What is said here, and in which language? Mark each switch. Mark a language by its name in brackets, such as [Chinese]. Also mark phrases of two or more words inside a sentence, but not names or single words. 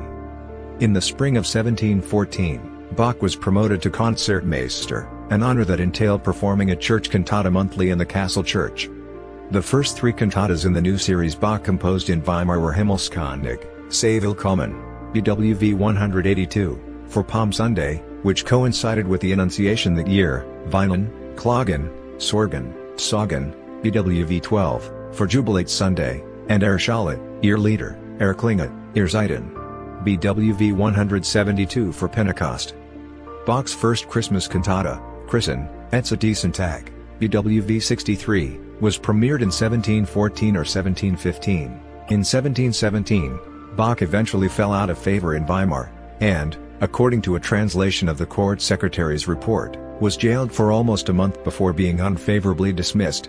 [English] In the spring of 1714, Bach was promoted to Concertmeister, an honor that entailed performing a church cantata monthly in the castle church. The first 3 cantatas in the new series Bach composed in Weimar were Himmelskönig, Sei Willkommen, BWV 182, for Palm Sunday, which coincided with the Annunciation that year, Weinen, Klagen, Sorgen, Sagen, BWV 12, for Jubilate Sunday, and Erschallet, Irrlieder, Erklinget, Irrzeiten, BWV 172 for Pentecost. Bach's first Christmas cantata, Christen, Etze diesen Tag, BWV 63, was premiered in 1714 or 1715. In 1717, Bach eventually fell out of favor in Weimar, and, according to a translation of the court secretary's report, was jailed for almost a month before being unfavorably dismissed.